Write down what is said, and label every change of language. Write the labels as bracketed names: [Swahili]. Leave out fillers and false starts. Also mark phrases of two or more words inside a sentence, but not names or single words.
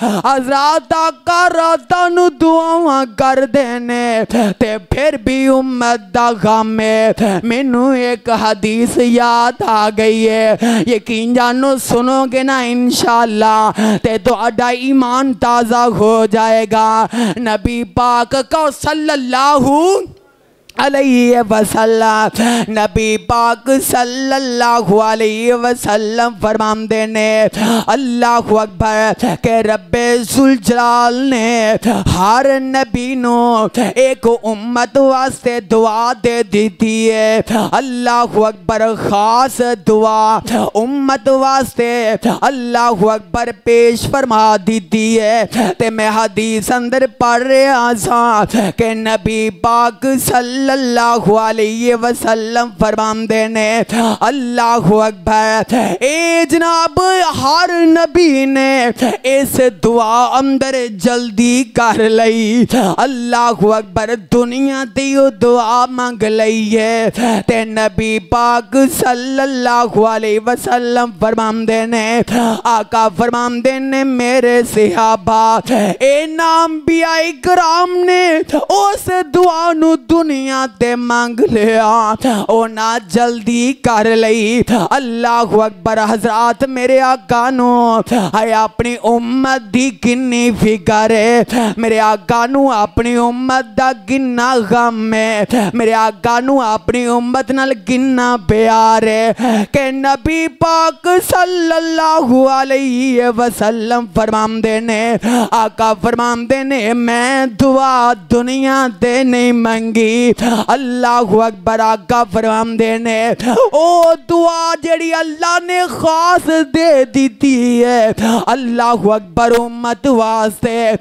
[Punjabi] ਹਜ਼ਰਤ ਆਕਾ ਰਾਤਾਂ ਨੂੰ ਦੁਆਵਾਂ ਕਰ ਦੇਣੇ ਤੇ ਫਿਰ ਵੀ ਉੱਮਤ ਦਾ ਗ਼ਮ ਹੈ। ਮੈਨੂੰ ਇੱਕ ਹਦੀਸ ਯਾਦ ਆ ਗਈ ਹੈ, ਯਕੀਨ ਜਾਣੋ ਸੁਣੋਗੇ ਨਾ ਇੰਸ਼ਾਅੱਲਾਹ ਤੇ ਤੁਹਾਡਾ ਈਮਾਨ ਤਾਜ਼ਾ ਹੋ ਜਾਏਗਾ। ਨਬੀ ਪਾਕ ਕੋ [Arabic] صلى الله عليه وسلم [Punjabi] ਨਬੀ ਪਾਕ [Arabic] صلى الله عليه وسلم [Punjabi] ਫ਼ਰਮਾਂਦੇ ਨੇ [Arabic] الله أكبر [Punjabi] ਕਿ ਰੱਬੇ ਜ਼ੁਲ ਜਲਾਲ ਨੇ ਹਰ ਨਬੀ ਨੂੰ ਇੱਕ ਉੱਮਤ ਵਾਸਤੇ ਦੁਆ ਦੇ ਦਿੱਤੀ ਹੈ। [Arabic] الله أكبر. [Punjabi] ਖ਼ਾਸ ਦੁਆ ਉੱਮਤ ਵਾਸਤੇ [Arabic] الله أكبر [Punjabi] ਪੇਸ਼ ਫ਼ਰਮਾ ਦਿੱਤੀ ਹੈ। ਤੇ ਮੈਂ ਹਦੀਸ ਅੰਦਰ ਪੜ੍ਹ ਰਿਹਾ ਸਾਂ ਕਿ ਨਬੀ ਪਾਕ [Arabic] صلى الله عليه وسلم [Punjabi] ਫ਼ਰਮਾਂਦੇ ਨੇ [Arabic] الله أكبر. [Punjabi] ਏ ਜਨਾਬ ਹਰ ਨਬੀ ਨੇ ਇਸ ਦੁਆ ਅੰਦਰ ਜਲਦੀ ਕਰ ਲਈ। [Arabic] الله أكبر. [Punjabi] ਦੁਨੀਆ ਦੀ ਦੁਆ ਮੰਗ ਲਈ ਹੈ ਤੇ ਨਬੀ ਪਾਕ [Arabic] صلى الله عليه وسلم [Punjabi] ਫ਼ਰਮਾਂਦੇ ਨੇ ਆਕਾ ਫ਼ਰਮਾਂਦੇ ਨੇ ਮੇਰੇ ਸਹਾਬਾ ਇਨ੍ਹਾਂ ਅੰਬੀਆ ਇਕਰਾਮ ਨੇ ਉਸ ਦੁਆ ਨੂੰ ਦੁਨੀਆ ਤੇ ਮੰਗ ਲਿਆ ਓ ਨਾ ਜਲਦੀ ਕਰ ਲਈ। [Arabic] الله أكبر. [Punjabi] ਹਜ਼ਰਾਤ ਮੇਰੇ ਆਕਾ ਨੂੰ ਹੈ ਆਪਣੀ ਉੱਮਤ ਦੀ ਕਿੰਨੀ ਫ਼ਿਕਰ ਹੈ। ਮੇਰੇ ਆਕਾ ਨੂੰ ਆਪਣੀ ਉੱਮਤ ਦਾ ਕਿੰਨਾ ਗ਼ਮ ਹੈ। ਮੇਰੇ ਆਕਾ ਨੂੰ ਆਪਣੀ ਉੱਮਤ ਨਾਲ ਕਿੰਨਾ ਪਿਆਰ ਹੈ ਕਿ ਨਬੀ ਪਾਕ [Arabic] صلى الله عليه وسلم [Punjabi] ਫ਼ਰਮਾਂਦੇ ਨੇ ਆਕਾ ਫ਼ਰਮਾਂਦੇ ਨੇ ਮੈਂ ਦੁਆ ਦੁਨੀਆ ਤੇ ਨਹੀਂ ਮੰਗੀ। [Arabic] الله أكبر. [Punjabi] ਆਕਾ ਫ਼ਰਮਾਂਦੇ ਨੇ ਓ ਦੁਆ ਜਿਹੜੀ ਅੱਲਾਹ ਨੇ ਖ਼ਾਸ ਦੇ ਦਿੱਤੀ ਹੈ [Arabic] الله أكبر [Punjabi] ਉੱਮਤ ਵਾਸਤੇ।